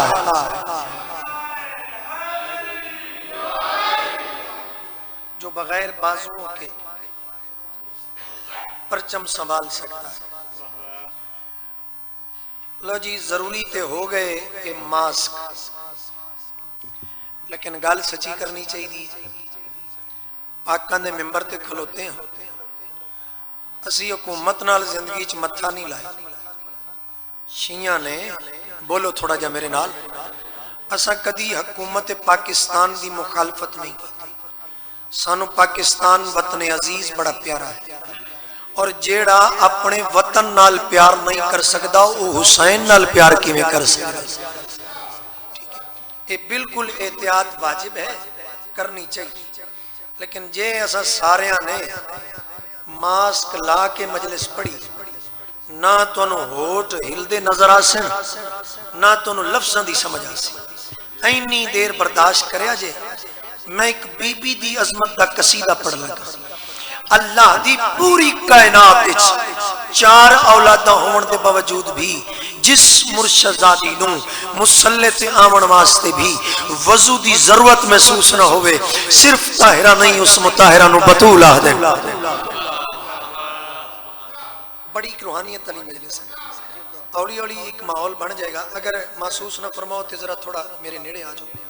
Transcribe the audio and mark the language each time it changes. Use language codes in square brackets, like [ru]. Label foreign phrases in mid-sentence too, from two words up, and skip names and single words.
[ur] جو بغیر بازوؤں کے پرچم سنبھال سکتا ہے۔ [pa] لو جی ضروری تے ہو گئے کہ ماسک، لیکن گل سچی کرنی چاہیے۔ پاکان دے ممبر تے کھلوتے ہیں، اسی حکومت نال زندگی چ متھا نہیں لائے۔ شیعہ نے بولو تھوڑا جا میرے نال، اساں کدی حکومت پاکستان دی مخالفت نہیں کی۔ سانو پاکستان وطن عزیز بڑا پیارا ہے، اور جیڑا اپنے وطن نال پیار نہیں کر سکتا وہ حسین نال پیار کیویں کر سکتا؟ [ur] یہ بالکل احتیاط واجب ہے، کرنی چاہیے۔ [pa] لیکن جے ایسا سارے نے ماسک لا کے مجلس پڑھی، نہ تو ہوٹ ہلدے نظر آسن، نہ تو لفظاں دی سمجھ آسی، اینی دیر برداشت کریا جے۔ میں ایک بی بی دی عظمت دا قصیدہ پڑھ لگا۔ اللہ دی پوری کائنات وچ 4 اولاداں ہون دے باوجود بھی جس مرشدزادی نوں مصلی تے آون واسطے بھی وضو دی ضرورت محسوس نہ ہوئے، صرف طاہرہ نہیں اس مطہرہ نوں بطول آہ دے۔ [ur] بڑی روحانیت علی مجلس ہے۔ اولی اولی ایک ماحول بن جائے گا، اگر محسوس نہ فرماؤ تو ذرا تھوڑا میرے نیڑے آ جاؤ۔